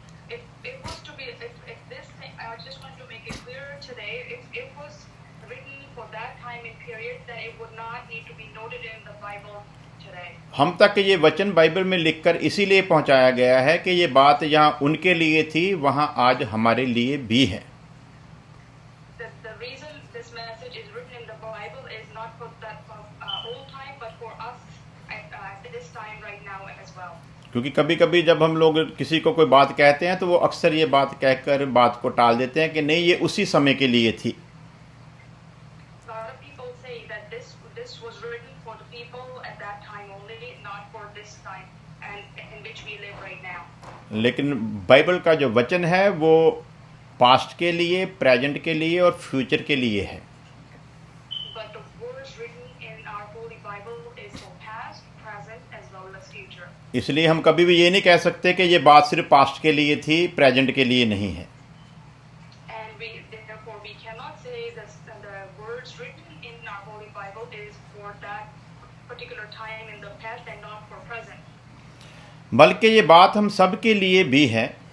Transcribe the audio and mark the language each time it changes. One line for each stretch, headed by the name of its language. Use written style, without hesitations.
English: If it was to be, if this thing, I just want to make it clear today, if it was written for that time and period, then it would not need to be noted in the Bible today.
Hindi: हम तक ये वचन Bible में लिखकर इसीलिए पहुंचाया गया है कि ये बात यहाँ उनके लिए थी, वहाँ आज हमारे लिए भी है।
English: The reason this message is written in the Bible is not not for that old time, but for us at this time right now as well.
Hindi: क्योंकि कभी कभी जब हम लोग किसी को कोई बात कहते हैं तो वो अक्सर ये बात कहकर बात को टाल देते हैं कि नहीं, ये उसी समय के लिए थी।
English: A lot of people say that this was written for the people at that time only, not for this time and in which we live right now.
Hindi: लेकिन बाइबल का जो वचन है वो पास्ट के लिए, प्रेजेंट के लिए और फ्यूचर के लिए है।
English: But the words written in our Holy Bible is for past, present as well as future.
Hindi: इसलिए हम कभी भी ये नहीं कह सकते कि ये बात सिर्फ पास्ट के लिए थी, प्रेजेंट के लिए नहीं है।
English: And therefore we cannot say that the words written in our Holy Bible is for that particular time in the past and not for present.
Hindi: बल्कि ये बात हम सब के लिए भी है।